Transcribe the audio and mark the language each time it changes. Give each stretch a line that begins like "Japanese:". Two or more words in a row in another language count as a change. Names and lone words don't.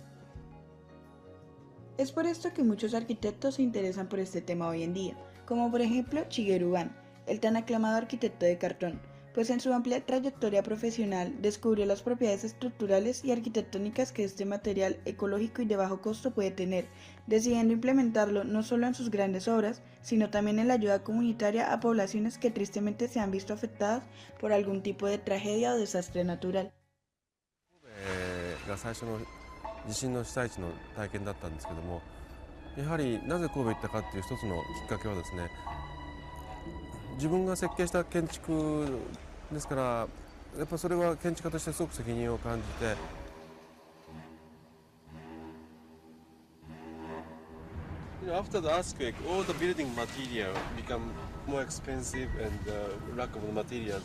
Spanish: Es por esto que muchos arquitectos se interesan por este tema hoy en día, como por ejemplo Shigeru Ban, el tan aclamado arquitecto de cartón, pues en su amplia trayectoria profesional descubrió las propiedades estructurales y arquitectónicas que este material ecológico y de bajo costo puede tener, decidiendo implementarlo no solo en sus grandes obras, sino también en la ayuda comunitaria a poblaciones que tristemente se han visto afectadas por algún tipo de tragedia o desastre natural.
Japanese: が最初の地震の被災地の体験だったんですけども、やはりなぜ神戸行ったかっていう一つのきっかけはですね、自分が設計した建築ですから、やっぱそれは建築家としてすごく責任を感じて。
English: After the earthquake, all the building material become more expensive and lack of materials.